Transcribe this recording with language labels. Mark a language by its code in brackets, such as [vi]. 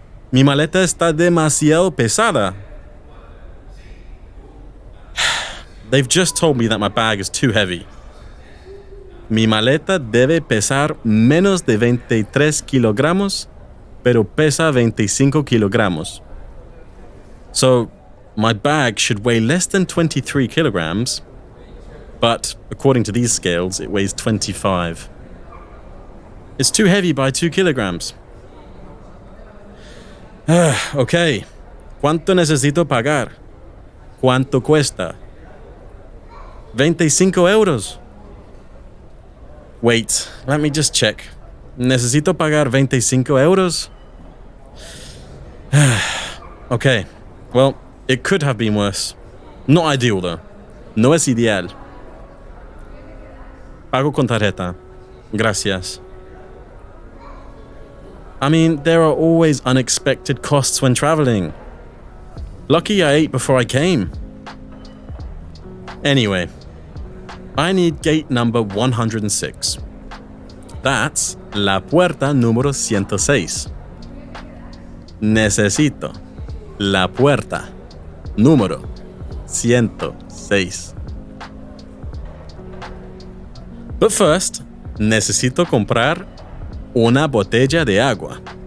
[es] Mi maleta está demasiado pesada. [en] They've just told me that my bag is too heavy. [es] Mi maleta debe pesar menos de 23 kilogramos, pero pesa 25 kilogramos. [en] So, my bag should weigh less than 23 kilograms, but according to these scales, it weighs 25. It's too heavy by 2 kilograms. [es] Okay. ¿Cuánto necesito pagar? ¿Cuánto cuesta? [en] 25 euros. Wait, let me just check. [es] Necesito pagar 25 euros? [en] Okay, well, it could have been worse. Not ideal, though. [es] No es ideal. Pago con tarjeta. Gracias. [en] I mean, there are always unexpected costs when traveling. Lucky I ate before I came. Anyway, I need gate number 106. That's [es] la puerta número 106. Necesito la puerta número 106. [en] But first, [es] necesito comprar una botella de agua.